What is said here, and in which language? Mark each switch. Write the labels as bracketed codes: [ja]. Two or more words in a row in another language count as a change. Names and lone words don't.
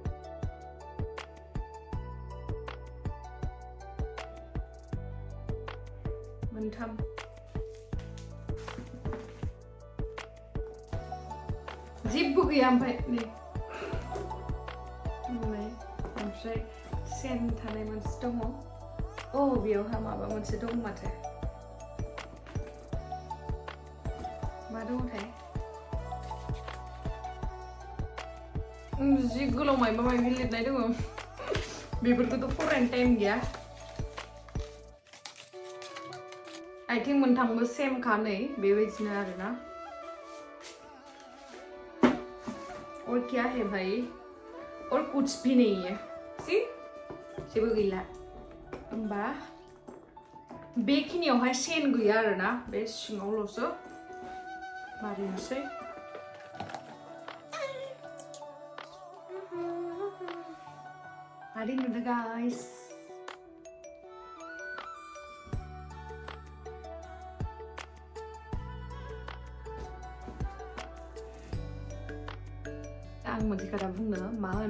[brx] मोनथाम जेबो गैया ओमफ्राय नै ओमफ्राय सेन थानाय मोनसे दङ बेयावहा माबा मोनसे दं माथो मा दङथाय जि गोलाव मायबा मायबि लिरनाय दङ बेफोरखौथ' फरायनो टाइम गैया [en] I think [brx] मोनथामबो सेम खा नै बेबायदिनो आरोना [hi] और क्या है भाई और कुछ भी नहीं है [brx] सी जेबो गैला होमबा बेखिनियावहाय सेन गैया आरोना बे सिङावल'सो मारिनोसै मारि नुदों गाइस आं मोनसे खोथा बुंनो मा होनो